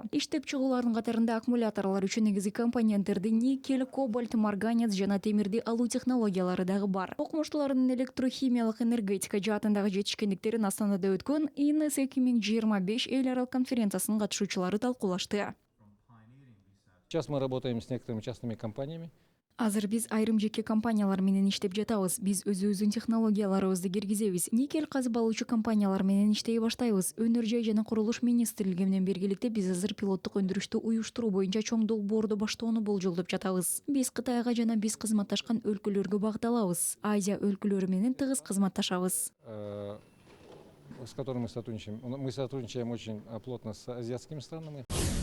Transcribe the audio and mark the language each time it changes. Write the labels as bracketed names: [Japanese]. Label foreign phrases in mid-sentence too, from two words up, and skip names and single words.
[Kyrgyz] Иштеп чыгуулардын катарында аккумуляторлор үчүн негизги компоненттерди никель, кобальт, марганец жана темирди алуу технологиялары дагы бар. Окумуштуулардын электрохимиялык энергетика жаатындагы жетишкендиктерин Астанада өткөн INES 2025 эл аралык конференциясынын катышуучулары талкуулашты. [Russian] Сейчас мы работаем с некоторыми частными компаниями. [Kyrgyz] Азыр биз айрым жеке компаниялар менен иштеп жатабыз. Биз өзүбүздүн технологияларыбызды киргизебиз. Никель казып алуучу компаниялар менен иштей баштайбыз. Өнөр жай жана курулуш министрлиги менен биргеликте биз азыр пилоттук өндүрүштү уюштуруу боюнча чоң долбоорду баштоону болжолдоп жатабыз. Биз Кытайга жана биз кызматташкан өлкөлөргө багытталабыз. Азия өлкөлөрү менен тыгыз кызматташабыз. [Russian] С которыми мы сотрудничаем. Мы сотрудничаем очень плотно с азиатскими странами.